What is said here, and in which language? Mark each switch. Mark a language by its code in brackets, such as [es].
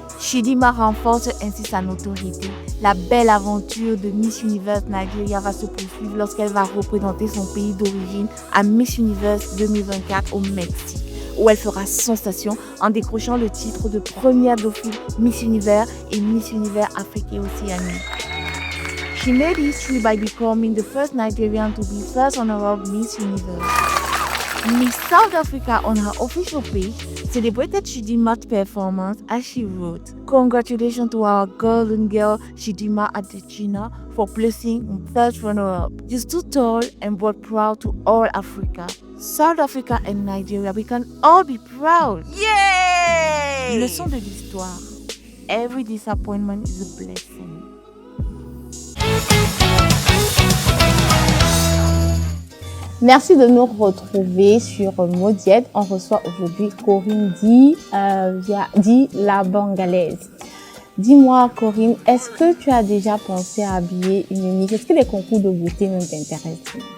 [fr] Chidima renforce ainsi sa notoriété. La belle aventure de Miss Universe Nigeria va se poursuivre lorsqu'elle va représenter son pays d'origine à Miss Universe 2024 au Mexique, où elle fera sensation en décrochant le titre de première dauphine Miss Univers et Miss Univers Afrique et Océanie. [en] She made history by becoming the first Nigerian to be first honorable Miss Universe. Miss South Africa on her official page celebrated Chidima's performance as she wrote, "Congratulations to our golden girl Chidima Adechina for placing third runner-up. You stood tall and brought proud to all Africa. South Africa and Nigeria, we can all be proud." Yay! [fr] Leçon de l'histoire. [en] Every disappointment is a blessing. [fr] Merci de nous retrouver sur Modiette. On reçoit aujourd'hui Corinne dit la Bangalaise. Dis-moi Corinne, est-ce que tu as déjà pensé à habiller une Miss? Est-ce que les concours de beauté ne t'intéressent?